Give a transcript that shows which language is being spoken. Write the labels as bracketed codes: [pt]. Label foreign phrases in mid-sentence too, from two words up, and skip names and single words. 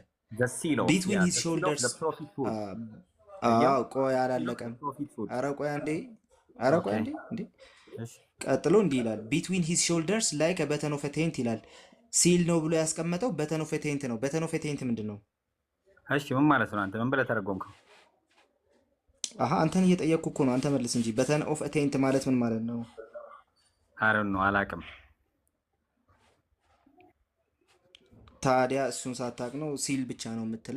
[en] the seal of between his shoulders [am] ቆይ አላለቀም። ኧረ ቆይ አንዴ እንዴ ቀጥሎ እንዲህ ይላል [en] between his shoulders like a button of a tent [am] ይላል። ሲል ነው ብሎ ያስቀመጠው [en] button of tent [am] ነው። [en] button of tent [am] ምንድን ነው? እሺ ምን ማለት ነው? አንተ ምን ብለህ ተረጎምከው? አንተን እየጠየቅኩ እኮ ነው። አንተ መልስ እንጂ [en] button of tent [am] ማለት ምን ማለት ነው? አረን ነው አላውቅም። ታዲያ እሱን ሳታውቅ ነው ሲል ብቻ ነው የምትለው?